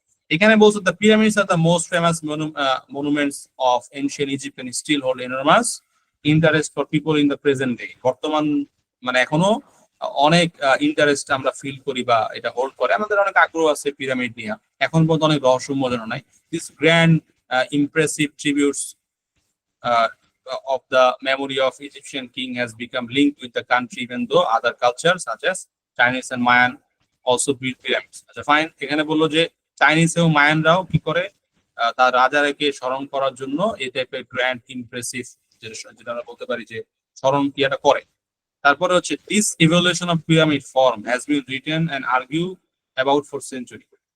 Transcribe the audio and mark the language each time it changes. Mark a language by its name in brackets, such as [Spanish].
[Bangla] এখানে বলছে [English] The pyramids are the most famous monuments of ancient Egypt and still hold enormous interest for people in the present day. [Bangla] বর্তমান মানে এখনো অনেক interest আমরা feel করি বা এটা হোল্ড করে, আমাদের অনেক আগ্রহ আছে পিরামিড নিয়ে, এখন পর্যন্ত অনেক রহস্যময় নাই। [English] This grand impressive tributes uh, of the memory of Egyptian king has become linked with the country, even though other cultures such as Chinese and Mayan also built pyramids. [Bangla] আচ্ছা, ফাইন, এখানে বললো যে চাইনিজ এবং মায়ানরাও কি করে তার রাজাকে স্মরণ করার জন্য এই টাইপের গ্র্যান্ড ইমপ্রেসিভ, যেটা আমরা বলতে পারি যে স্মরণ ক্রিয়াটা করে। তারপরে হচ্ছে [English] This evolution of pyramid form has been written and argue about for century.